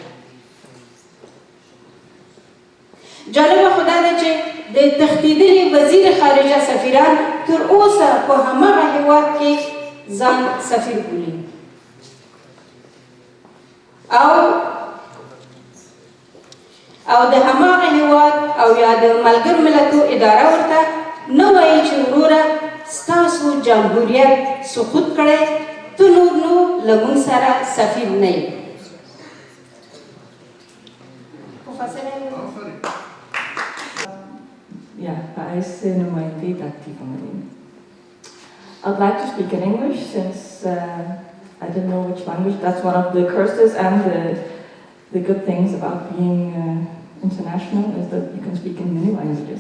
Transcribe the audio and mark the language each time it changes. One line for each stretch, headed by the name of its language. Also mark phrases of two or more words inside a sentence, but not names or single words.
Pashto: جالبه خو دا ده چې د تښتېدلي وزیر خارجه سفیران تر اوسه په هماغه هېواد کې ځان سفیر بولي او د هماغه هېواد او یا د ملګرو ملتو اداره ورته نه وایي چې وروره ستاسو جمهوریت سقوط کړی، ته نور نو له موږ سره سفیر نه یې. Ja, daar is numainte actiefamilie.
English: I'd like to speak in English since I don't know which language. That's one of the curses and the good things about being international is that you can speak in many languages.